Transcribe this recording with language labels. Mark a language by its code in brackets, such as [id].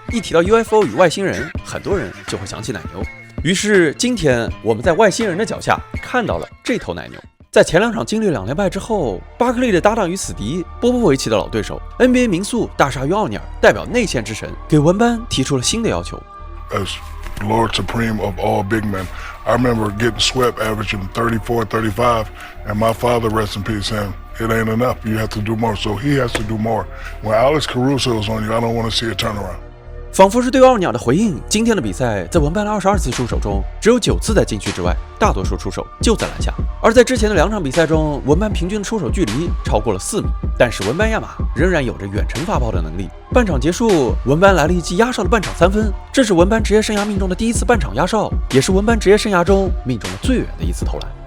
[zh] 一提到 UFO 与外星人，很多人就会想起奶牛。于是今天我们在外星人的脚下看到了这头奶牛。在前2场经历2连败之后，巴克利的搭档与死敌波波维奇的老对手 NBA 名宿大鲨鱼奥尼尔代表内线之神给文班提出了新的要求。 [en] As Lord Supreme of all big men, I remember getting swept averaging 34, 35, and my father, rest in peace, him, it ain't enough. You have to do more, so he has to do more. When Alex Caruso is on you, I don't want to see a turnaround. [zh] 仿佛是对奥尼尔的回应，今天的比赛在文班的22次出手中，只有9次在禁区之外，大多数出手就在篮下。而在之前的2场比赛中，文班平均的出手距离超过了4米，但是文班亚马仍然有着远程发炮的能力。半场结束，文班来了一记压哨的半场3分，这是文班职业生涯命中的第1次半场压哨，也是文班职业生涯中命中的最远的1次投篮。